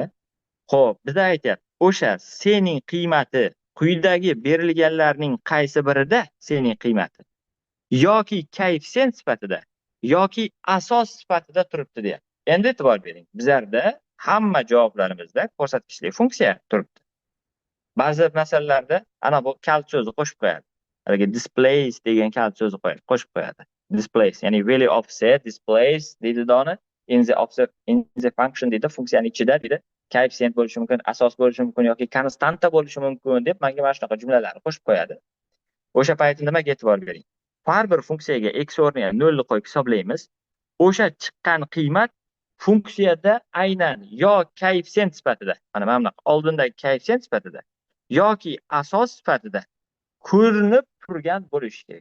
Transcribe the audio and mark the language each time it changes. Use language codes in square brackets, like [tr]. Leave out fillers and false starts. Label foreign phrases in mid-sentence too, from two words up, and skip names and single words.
[uz] Xo'p, bizda aytyapti, o'sha c ning qiymati quyidagi berilganlarning qaysi birida c ning qiymati yoki koeffitsient sifatida yoki asos sifatida turibdi deyapti. Endi e'tibor bering. Bizlarda hamma javoblarimizda ko'rsatkichli funksiya turibdi. Ba'zi masalalarda ana bu kalt so'zni qo'shib qo'yadi. Haligi displays degan kalt so'zni qo'shib qo'yadi. Displays, ya'ni [en] value of c displays [uz] deydi doni [en] in the function [uz] deydi, funksiyaning ichida deydi. Koeffitsient bo'lishi mumkin, asos bo'lishi mumkin yoki konstanta bo'lishi mumkin deb menga mana shunaqa jumlalarni qo'shib qo'yadi. O'sha paytda nimaga e'tibor bering? Har bir funksiyaga x o'rniga 0 ni qo'yib hisoblaymiz. O'sha chiqqan qiymat funksiyada aynan yo koeffitsient sifatida, mana bunaqa oldindagi koeffitsient sifatida yoki asos sifatida ko'rinib turgan bo'lishi kerak.